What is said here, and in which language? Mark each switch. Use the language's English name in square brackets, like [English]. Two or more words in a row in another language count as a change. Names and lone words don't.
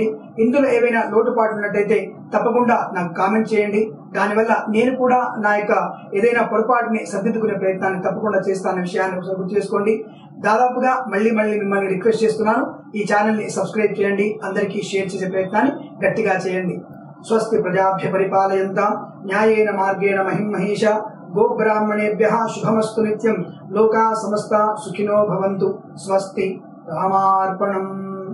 [Telugu] ఇందులో ఏవైనా లోటుపాట్లు ఉన్నట్టయితే తప్పకుండా నాకు కామెంట్ చేయండి. దానివల్ల నేను కూడా నా యొక్క ఏదైనా పొరపాటుని సర్దిద్దుకునే ప్రయత్నాన్ని తప్పకుండా చేస్తానన్న విషయాన్ని ఒకసారి గుర్తు చేసుకోండి. దాదాపుగా మళ్ళీ మిమ్మల్ని రిక్వెస్ట్ చేస్తున్నాను, ఈ ఛానల్ ని సబ్స్క్రైబ్ చేయండి. అందరికీ షేర్ చేసే ప్రయత్నాన్ని గట్టిగా చేయండి. [Sanskrit] స్వస్తి ప్రజాభ్య పరిపాలయంతాం న్యాయేన మార్గేణ మహిం మహేష గోబ్రాహ్మణేభ్యః శుభమస్తు నిత్యం. లోకా సమస్త సుఖినో భవంతు. స్వస్తి. రామార్పణం.